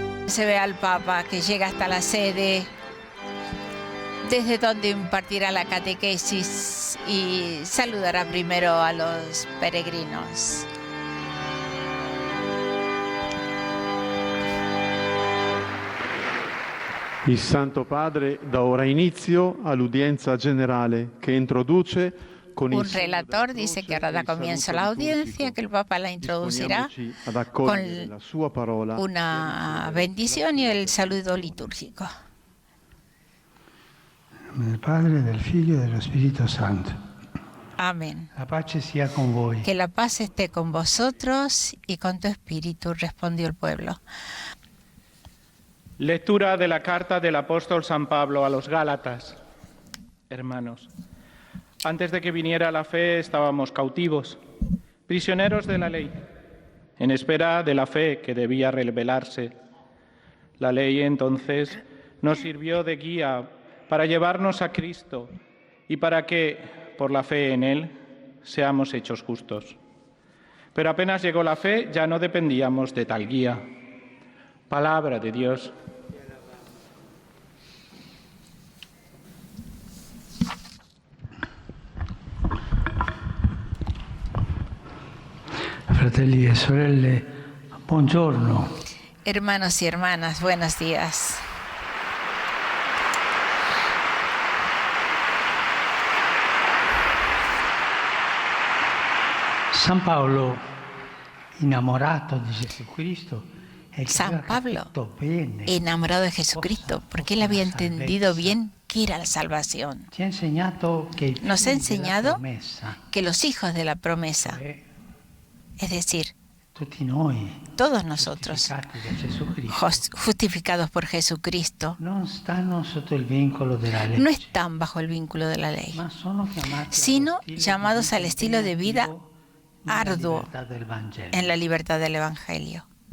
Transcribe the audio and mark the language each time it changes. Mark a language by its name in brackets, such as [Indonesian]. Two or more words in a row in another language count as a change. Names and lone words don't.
[Spanish] se ve al Papa que llega hasta la sede, desde donde impartirá la catequesis y saludará primero a los peregrinos. [Italian] Il Santo Padre dà ora inizio all'udienza generale che introduce con [Spanish] un relator dice que ahora da comienzo a la audiencia, que el Papa la introducirá con una bendición y el saludo litúrgico. [Italian] Del Padre, del Figlio e dello Spirito Santo. [Spanish] Amén. [Italian] La pace sia con voi. [Spanish] Que la paz esté con vosotros y con tu espíritu, respondió el pueblo. Lectura de la carta del apóstol San Pablo a los Gálatas. Hermanos, antes de que viniera la fe estábamos cautivos, prisioneros de la ley, en espera de la fe que debía revelarse. La ley entonces nos sirvió de guía para llevarnos a Cristo y para que, por la fe en Él, seamos hechos justos. Pero apenas llegó la fe, ya no dependíamos de tal guía. Palabra de Dios. [Italian] Fratelli e sorelle, buongiorno. [Spanish] Hermanos y hermanas, buenos días. [Italian] San Paolo, innamorato di Jesucristo, [Spanish] San Pablo, enamorado de Jesucristo, porque él había entendido bien qué era la salvación. Nos ha enseñado que los hijos de la promesa, es decir, todos nosotros, justificados por Jesucristo, no están bajo el vínculo de la ley, sino llamados al estilo de vida arduo en la libertad del Evangelio.